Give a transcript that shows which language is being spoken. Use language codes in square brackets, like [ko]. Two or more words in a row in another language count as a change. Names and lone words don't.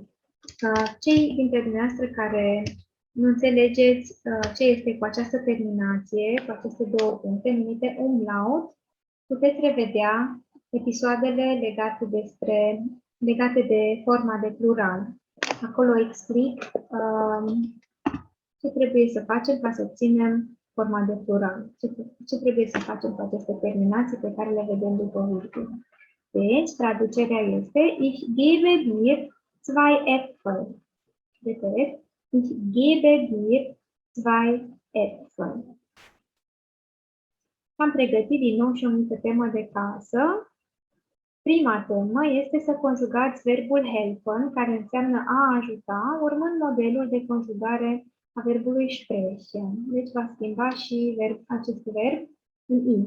[ro] Cei dintre dumneavoastră care nu înțelegeți ce este cu această terminație, cu aceste 2 puncte numite umlaut, puteți revedea episoadele legate de forma de plural. Acolo explic ce trebuie să facem ca să obținem forma de plural. Ce trebuie să facem cu aceste terminații pe care le vedem după virgulă. Deci, traducerea este [de] ich gebe dir 2 Äpfel. Repet, ich gebe dir 2 Äpfel. [ro] Am pregătit din nou și o mică temă de casă. Prima temă este să conjugați verbul helfen, care înseamnă a ajuta, urmând modelul de conjugare a verbului sprechen. Deci va schimba și acest verb în i.